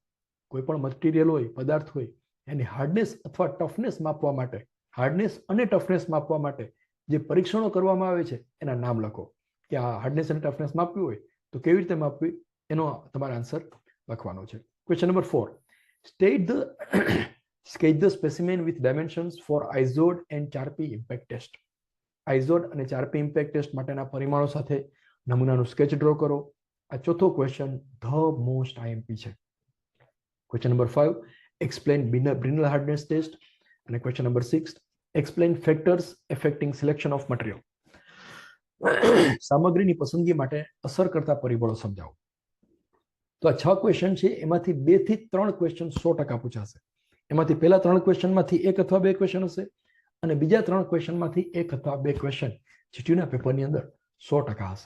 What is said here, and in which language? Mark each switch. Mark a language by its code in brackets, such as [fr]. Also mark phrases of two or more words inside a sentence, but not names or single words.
[gu] કોઈ પણ મટીરિયલ હોય, પદાર્થ હોય, એની હાર્ડનેસ અથવા ટફનેસ માપવા માટે, હાર્ડનેસ અને ટફનેસ માપવા માટે જે પરીક્ષણો કરવામાં આવે છે એના નામ લખો. કે આ હાર્ડનેસ અને ટફનેસ માપવી હોય તો કેવી રીતે માપવી, એનો તમારો આન્સર લખવાનો છે. [en] question number 4, state the sketch the specimen with dimensions for IZOD and 4P impact test. [gu] IZOD અને 4P [en] impact test [gu] માટેના પરિમાણો સાથે નમૂનાનું સ્કેચ ડ્રો કરો. આ ચોથો ક્વેશ્ચન [en] the most IMP [gu] છે. [en] question number [gu] 5, [en] explain Brinell hardness test. અને question number 6, explain factors affecting selection of material. [gu] સામગ્રીની પસંદગી માટે અસર કરતા પરિબળો સમજાવો. તો આ 6 ક્વેશ્ચન છે, એમાંથી 2 થી 3 ક્વેશ્ચન 100% પૂછાશે. એમાંથી પહેલા 3 ક્વેશ્ચનમાંથી 1 અથવા 2 ક્વેશ્ચન હશે અને બીજા 3 ક્વેશ્ચનમાંથી 1 અથવા 2 ક્વેશ્ચન જીટીયુના પેપરની અંદર 100% હશે.